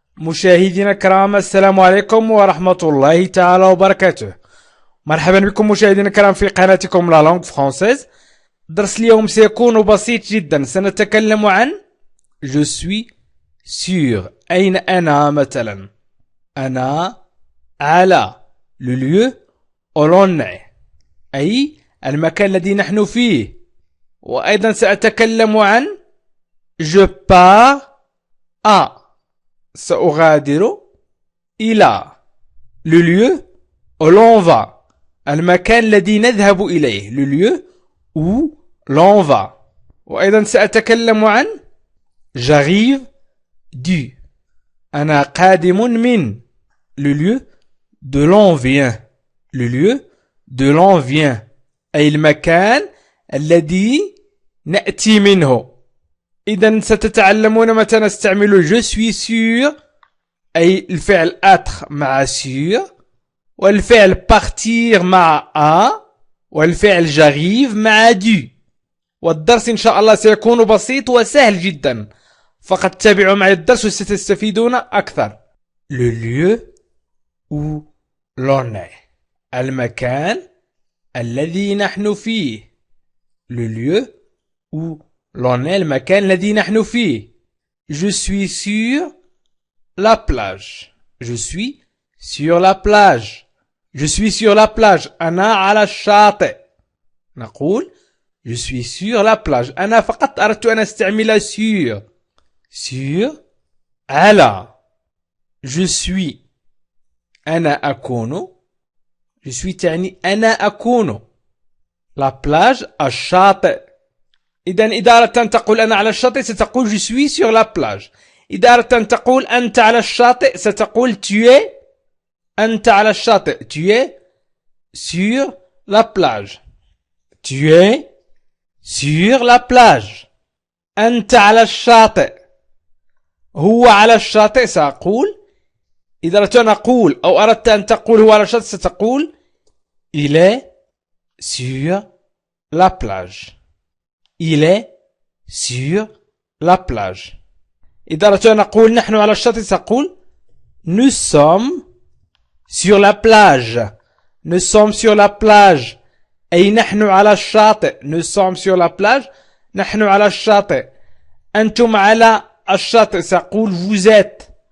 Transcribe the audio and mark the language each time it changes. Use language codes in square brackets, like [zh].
[ar] مشاهدينا الكرام، السلام عليكم ورحمة الله تعالى وبركاته. مرحبا بكم مشاهدينا الكرام في قناتكم لا لونغ فرونسيز. درس اليوم سيكون بسيط جدا. سنتكلم عن [fr] je suis sur. [ar] أين أنا مثلا؟ أنا على [fr] le lieu où l'on est، [ar] أي المكان الذي نحن فيه. وأيضا سأتكلم عن [fr] je pars à، [ar] سأغادر إلى [fr] le lieu où l'on va، [ar] المكان الذي نذهب إليه [fr] le lieu où l'on va. [ar] وأيضا سأتكلم عن [fr] j'arrive du، [ar] أنا قادم من [fr] le lieu de l'on vient، le lieu de l'on vient [ar] أي المكان الذي نأتي منه. [fr] إذا ستتعلمون متى نستعمل je suis sûr أي الفعل être مع sûr، والفعل partir مع a، والفعل j'arrive مع du. [ar] والدرس إن شاء الله سيكون بسيط وسهل جدا، فقط تابعوا معي الدرس وستستفيدون أكثر. [fr] le lieu où l'on est، [ar] المكان الذي نحن فيه. [fr] le lieu où l'on est، [ar] المكان الذي نحن فيه. [fr] je suis sur la plage، je suis sur la plage، je suis sur la plage. [ar] أنا على الشاطئ. نقول [fr] je suis sur la plage. [ar] أنا فقط أردت أن أستعمل sur. [fr] sur على. je suis [ar] أنا أكون، je suis تعني أنا أكون. [fr] la plage الشاطئ. [ar] إذا أردت أن تقول أنا على الشاطئ ستقول [fr] je suis sur la plage. [ar] إذا أردت أن تقول أنت على الشاطئ ستقول [fr] tu es، [ar] أنت على الشاطئ [fr] tu es sur la plage. tu es sur la plage. [ar] أنت على الشاطئ. هو على الشاطئ سأقول. إذا أردت أن أقول أو أردت أن تقول هو على الشاطئ ستقول [fr] il est sur la plage. il est sur la plage. [ar] إذا أردت أن أقول نحن على الشاطئ سأقول [fr] nous sommes sur la plage. nous sommes sur la plage [ar] أي نحن على الشاطئ. [fr] nous sommes sur la plage، [ar] نحن على الشاطئ. أنتم على الشاطئ سأقول [fr] vous êtes.